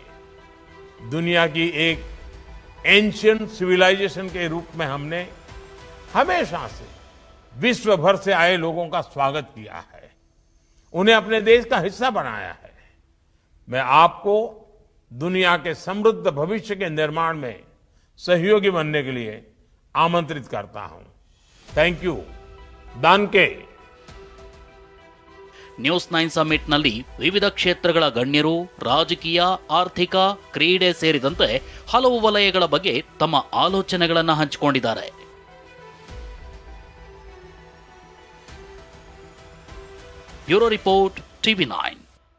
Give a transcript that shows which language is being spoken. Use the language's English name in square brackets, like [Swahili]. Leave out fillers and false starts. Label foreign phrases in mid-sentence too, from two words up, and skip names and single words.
[Hindi] दुनिया की एक [English] ancient civilization [Hindi] के रूप में हमने हमेशा से विश्व भर से आए लोगों का स्वागत किया है, उन्हें अपने देश का हिस्सा बनाया है। मैं आपको दुनिया के समृद्ध भविष्य के निर्माण में सहयोगी बनने के लिए आमंत्रित करता हूं। [English] thank you. दानके। [Kannada] ನ್ಯೂಸ್9 ಸಮ್ಮಿಟ್ನಲ್ಲಿ ವಿವಿಧ ಕ್ಷೇತ್ರಗಳ ಗಣ್ಯರು ರಾಜಕೀಯ, ಆರ್ಥಿಕ, ಕ್ರೀಡೆ ಸೇರಿದಂತೆ ಹಲವು ವಲಯಗಳ ಬಗ್ಗೆ ತಮ್ಮ ಆಲೋಚನೆಗಳನ್ನು ಹಂಚಿಕೊಂಡಿದ್ದಾರೆ. [English] bureau report, TV9.